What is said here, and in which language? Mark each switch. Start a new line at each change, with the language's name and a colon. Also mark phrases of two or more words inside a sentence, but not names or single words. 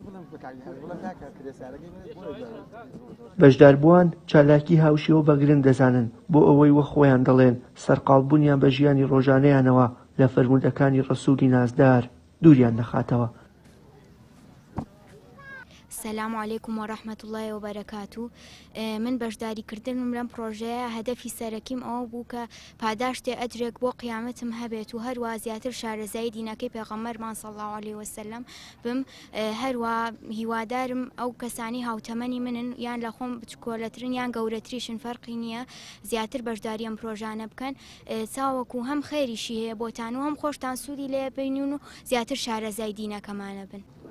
Central Kurdish: بەشداربووان چالاکی هاوشێوە بەگرن دەزانن بۆ ئەوەی وە خۆیان دەڵێن سەرقاڵبوونیان بە ژیانی ڕۆژانەیانەوە لە فەرموودەکانی ڕەسوولی نازدار دووریان نەخاتەوە.
Arabic: السلام عليكم ورحمة الله وبركاته.
Central Kurdish: من بەشداری کردنم لەم پرۆژەیە هەدەفی سەرەکیم ئەوە بوو کە پاداشتێ ئەجرێک بۆ قیامەتم هەبێت و هەروە زیاتر شارەزای دینەکەی پێغەمبەرمان
Arabic: صلی الله عليه وسلم
Central Kurdish: بم. هەروە هیوادارم ئەو کەسانی هاوتەمەنی منن یان لە خۆم بچکۆلەترن یان گەورەتریشن فەرقی نییە زیاتر بەشداری ئەم پرۆژانە بکەن چاوەکو هەم خێریشی هەیە بۆتان و هەم خۆشتان سوودی لێ بینون و زیاتر شارەزای دینەکەمانە بن.